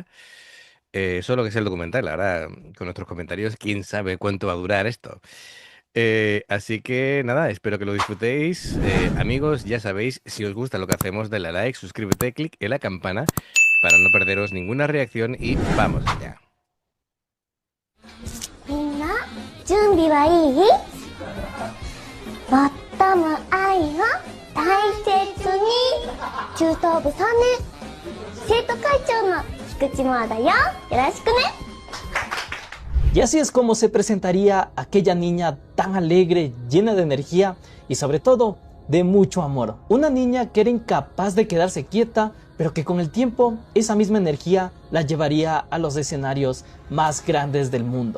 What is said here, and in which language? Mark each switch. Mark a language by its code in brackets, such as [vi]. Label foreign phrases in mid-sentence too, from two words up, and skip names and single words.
[es] Solo que es el documental, ahora con nuestros comentarios, quién sabe cuánto va a durar esto. Así que nada, espero que lo disfrutéis. Amigos, ya sabéis, si os gusta lo que hacemos, dale a like, suscríbete, clic en la campana para no perderos ninguna reacción y vamos allá. [ja] みんな準備はいい？最も愛を大切に中等部3年生徒会長の菊池真央だよ。よろしくね。 [es] Y así es como se presentaría aquella niña tan alegre, llena de energía y sobre todo de mucho amor. Una niña que era incapaz de quedarse quieta, pero que con el tiempo esa misma energía la llevaría a los escenarios más grandes del mundo.